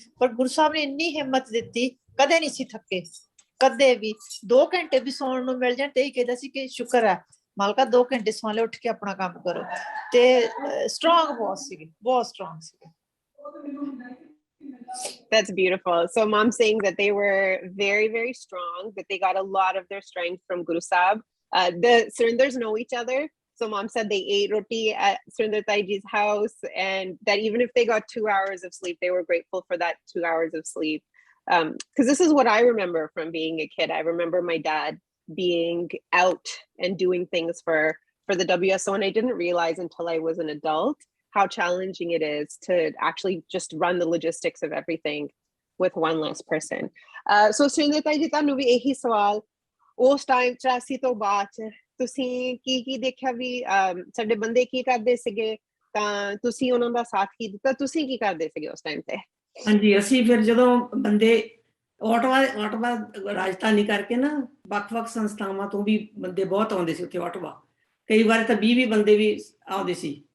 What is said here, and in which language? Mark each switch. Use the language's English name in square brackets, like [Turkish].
[Punjabi] ਪਰ ਗੁਰੂ ਸਾਹਿਬ ਨੇ ਇੰਨੀ ਹਿੰਮਤ ਦਿੱਤੀ, ਕਦੇ ਨਹੀਂ ਸੀ ਥੱਕੇ, ਕਦੇ ਵੀ। 2 ਘੰਟੇ ਵੀ ਸੌਣ ਨੂੰ ਮਿਲ ਜਾਣ ਤੇ ਹੀ ਕਹਿੰਦਾ ਸੀ ਕਿ ਸ਼ੁਕਰ ਹੈ ਮਾਲਕਾ, 2 ਘੰਟੇ ਸੌਂ ਲੈ, ਉੱਠ ਕੇ ਆਪਣਾ ਕੰਮ ਕਰੋ। ਤੇ ਸਟਰੋਂਗ ਬਹੁਤ ਸੀਗੇ, ਬਹੁਤ ਸਟਰੋਂਗ ਸੀਗੇ। [English] That's beautiful. So mom's saying that they were very, very strong, that they got a lot of their strength from Guru Sahib. The Surinders know each other. So mom said they ate roti at Surinder Taiji's house, and that even if they got 2 hours of sleep, they were grateful for that 2 hours of sleep. Because this is what I remember from being a kid. I remember my dad being out and doing things for the WSO, and I didn't realize until I was an adult how challenging it is to actually just run the logistics of everything with one less person. [Punjabi] So Surinder Taiji, ਤੁਹਾਨੂੰ ਵੀ ਇਹੀ ਸਵਾਲ, ਉਸ time 84 ਤੋਂ ਬਾਅਦ ਤੁਸੀਂ ਕੀ ਦੇਖਿਆ ਵੀ ਸਾਡੇ ਬੰਦੇ ਕੀ ਕਰਦੇ ਸੀਗੇ, ਤਾਂ ਤੁਸੀਂ ਉਹਨਾਂ ਦਾ ਸਾਥ ਕੀ ਦਿੱਤਾ, ਤੁਸੀਂ ਕੀ ਕਰਦੇ ਸੀਗੇ ਉਸ ਟਾਈਮ ਤੇ? ਹਾਂਜੀ, ਅਸੀਂ ਫਿਰ ਜਦੋਂ ਬੰਦੇ ਆਟਵਾ ਰਾਜਧਾਨੀ ਕਰਕੇ ਨਾ ਵੱਖ-ਵੱਖ ਸੰਸਥਾਵਾਂ ਤੋਂ ਵੀ ਬੰਦੇ ਬਹੁਤ ਆਉਂਦੇ ਸੀ ਉੱਥੇ ਆਟਵਾ, ਕਈ ਵਾਰ ਤਾਂ 20 ਬੰਦੇ ਵੀ ਆਉਂਦੇ ਸੀ।